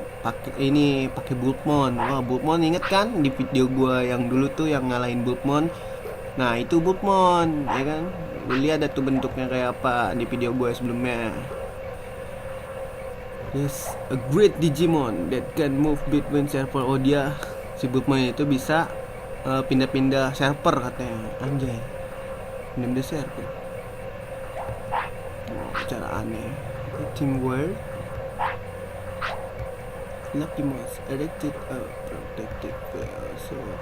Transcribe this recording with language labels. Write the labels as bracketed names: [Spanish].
[Indonesian] Pakai Bultmon. Wah, Bultmon inget kan di video gua yang dulu tuh yang ngalahin Bultmon. Nah, itu Bultmon, ya kan? Lu lihat ada tuh bentuknya kayak apa di video gua sebelumnya. [English] Yes, a great Digimon that can move between server. [Indonesian] Oh, dia si Bultmon itu bisa pindah-pindah server katanya. Anjay. Pindah server. Oh, cara aneh. Teamwork. [English] Lucky Mouse erected a protected so